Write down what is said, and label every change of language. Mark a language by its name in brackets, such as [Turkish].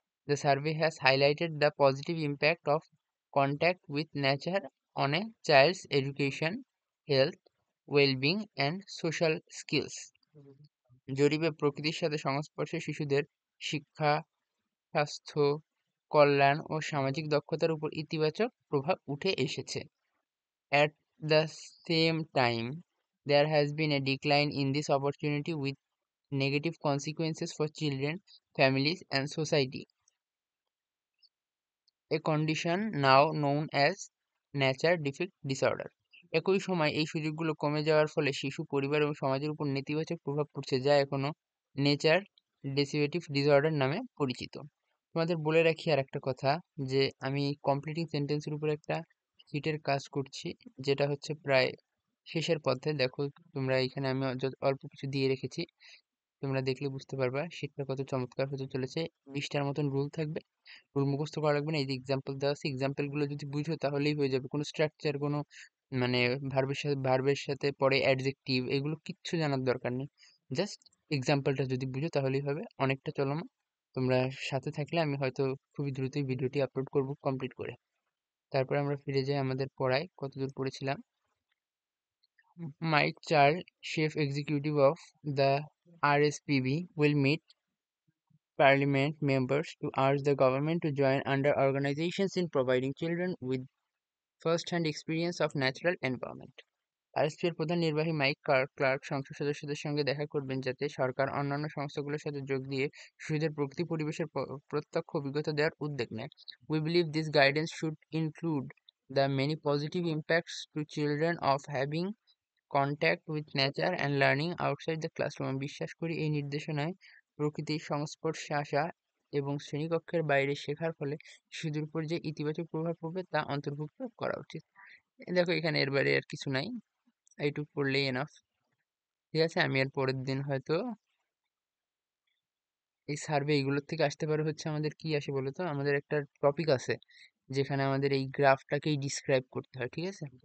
[English] The survey has highlighted the positive impact of contact with nature on a child's education, health, well-being and social skills. [Bangla] জরিপে প্রকৃতির সাথে সংস্পর্শে শিশুদের শিক্ষা, স্বাস্থ্য, কল্যাণ ও সামাজিক দক্ষতার উপর ইতিবাচক প্রভাব উঠে এসেছে। [English] At the same time, there has been a decline in this opportunity with negative consequences for children, families, and society. A condition now known as nature defect disorder. [Bangla] একই সময় এই সুযোগগুলো কমে যাওয়ার ফলে শিশু, পরিবার এবং সমাজের উপর নেতিবাচক প্রভাব পড়ছে, যা এখনো নেচার ডেসিভেটিভ ডিসঅর্ডার নামে পরিচিত। তোমাদের বলে রাখি আর একটা কথা, যে আমি কমপ্লিটিং সেন্টেন্সের উপর একটা শিটের কাজ করছি, যেটা হচ্ছে প্রায় শেষের পথে। দেখো তোমরা এখানে আমি অল্প কিছু দিয়ে রেখেছি, তোমরা দেখলে বুঝতে পারবা শীটটা কত চমৎকার হতে চলেছে। 20টার মতন রুল থাকবে, রুল মুখস্থ করা লাগবে না। এই যে এক্সাম্পল দেওয়া আছে, এক্সাম্পল গুলো যদি বুঝো তাহলেই হয়ে যাবে। কোনো স্ট্রাকচার, কোনো মানে ভার্বের সাথে পরে অ্যাডজেক্টিভ, এগুলো কিচ্ছু জানার দরকার নেই। জাস্ট এক্সাম্পলটা যদি বুঝো তাহলেই হবে। অনেকটা চলমান, তোমরা সাথে থাকলে আমি হয়তো খুবই দ্রুতই ভিডিওটি আপলোড করব কমপ্লিট করে। তারপরে আমরা ফিরে যাই আমাদের পড়ায়, কতদূর পড়েছিলাম। [English] Mike Charles, chief executive of the RSPB, will meet parliament members to urge the government to join under organizations in providing children with first-hand experience of natural environment. [Bangla] RSP এর প্রধান নির্বাহী মাইক ক্লার্ক সংসদ সদস্যদের সঙ্গে দেখা করবেন, যাতে সরকার অন্যান্য সংস্থাগুলোর সাথে যোগ দিয়ে শিশুদের প্রকৃতি পরিবেশের প্রত্যক্ষ অভিজ্ঞতা দেওয়ার উদ্যোগ নেয়। [English] We believe this guidance should include the many positive impacts to children of having contact with nature and learning outside the classroom. [Bangla] আমি বিশ্বাস করি এই নির্দেশনায় প্রকৃতির সংস্পর্শে আসা এবং শ্রেণীকক্ষের বাইরে শেখার ফলে শিশুদের উপর যে ইতিবাচক প্রভাব পড়বে তা অন্তর্ভুক্ত করা উচিত। দেখো এখানে এর বাইরে আর কিছু নাই, এইটুকু পড়লেই এনাফ। ঠিক আছে, আমি এর পরের দিন হয়তো এই সার্ভে এইগুলোর থেকে আসতে পারে হচ্ছে আমাদের কি আসে বলো তো, আমাদের একটা টপিক আছে যেখানে আমাদের এই গ্রাফটাকেই ডিসক্রাইব করতে হয়, ঠিক আছে?